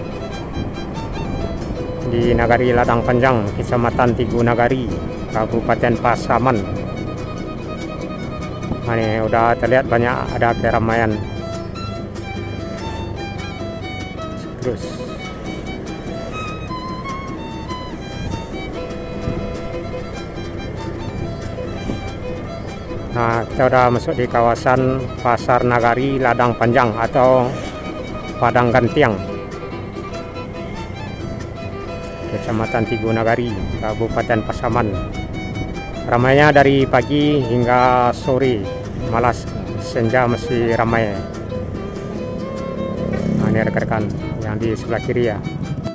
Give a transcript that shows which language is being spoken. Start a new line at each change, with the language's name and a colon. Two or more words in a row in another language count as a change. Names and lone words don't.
Indonesian: di Nagari Ladang Panjang, Kecamatan Tigo Nagari, Kabupaten Pasaman. Nah, ini udah terlihat banyak ada keramaian. Terus nah, kita udah masuk di kawasan Pasar Nagari Ladang Panjang atau Padang Gantiang, Kecamatan Tigo Nagari, Kabupaten Pasaman. Ramainya dari pagi hingga sore, malah senja masih ramai. Nah, ini rekan-rekan yang di sebelah kiri ya.